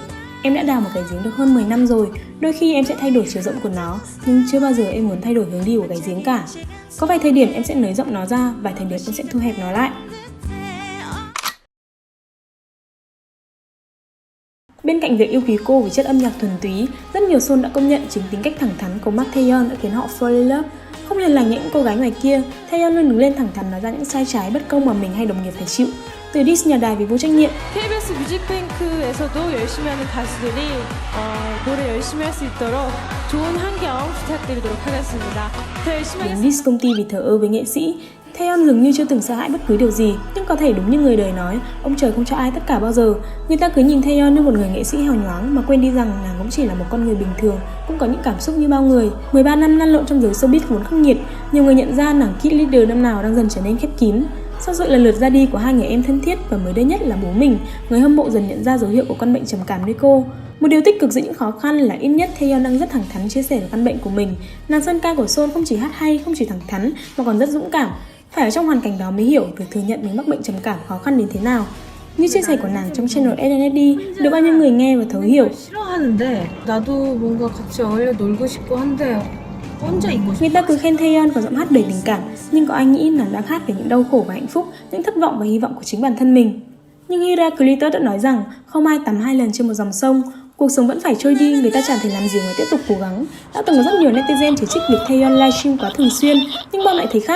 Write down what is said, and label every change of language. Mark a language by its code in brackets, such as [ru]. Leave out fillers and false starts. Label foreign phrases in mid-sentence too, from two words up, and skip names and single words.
[vi] Em đã đào một cái giếng được hơn 10 năm rồi, đôi khi em sẽ thay đổi chiều rộng của nó, nhưng chưa bao giờ em muốn thay đổi hướng đi của cái giếng cả. Có vài thời điểm em sẽ nới rộng nó ra, vài thời điểm em sẽ thu hẹp nó lại. Bên cạnh việc yêu quý cô vì chất âm nhạc thuần túy, rất nhiều Seoul đã công nhận chính tính cách thẳng thắn của Mark Taeyeon đã khiến họ [en] fall in love. [vi] Không hiền lành những cô gái ngoài kia, Taeyeon luôn đứng lên thẳng thắn nói ra những sai trái bất công mà mình hay đồng nghiệp phải chịu. Từ diss nhà đài vì vô trách nhiệm, [ko] KBS 뮤직뱅크에서도 열심히 하는 가수들이 노래 열심히 할 수 있도록 좋은 환경 부탁드리도록 하겠습니다. 더 열심히 [vi] đến diss công ty vì thờ ơ với nghệ sĩ. Taeyeon dường như chưa từng sợ hãi bất cứ điều gì, nhưng có thể đúng như người đời nói, ông trời không cho ai tất cả bao giờ. Người ta cứ nhìn Taeyeon như một người nghệ sĩ hào nhoáng mà quên đi rằng nàng cũng chỉ là một con người bình thường, cũng có những cảm xúc như bao người. 13 năm lăn lộn trong giới showbiz vốn khắc nghiệt, nhiều người nhận ra nàng [en] kid leader [vi] năm nào đang dần trở nên khép kín. Sau sự lần lượt ra đi của hai người em thân thiết và mới đây nhất là bố mình, người hâm mộ dần nhận ra dấu hiệu của căn bệnh trầm cảm nơi cô. Một điều tích cực giữa những khó khăn là ít nhất Taeyeon đang rất thẳng thắn chia sẻ về căn bệnh của mình. Nàng sơn ca của Seoul không chỉ hát hay, không chỉ thẳng thắn mà còn rất dũng cảm. Phải ở trong hoàn cảnh đó mới hiểu việc thừa nhận mình mắc bệnh trầm cảm khó khăn đến thế nào. Như chia sẻ của nàng trong channel SNSD được bao nhiêu người nghe và thấu hiểu. [ko] 싫어하는데 나도 뭔가 같이 어울려 놀고 싶고 한데 혼자 있고 싶어. [vi] Người ta cứ khen Taeyeon có giọng hát đầy tình cảm, nhưng có ai nghĩ nàng đang hát về những đau khổ và hạnh phúc, những thất vọng và hy vọng của chính bản thân mình. Nhưng Hira Glitter đã nói rằng không ai tắm 2 lần trên một dòng sông. Cuộc sống vẫn phải trôi đi, người ta chẳng thể làm gì ngoài tiếp tục cố gắng. Đã từng có rất nhiều netizen chỉ trích việc Taeyeon livestream quá thường xuyên, nhưng Bom lại thấy khác.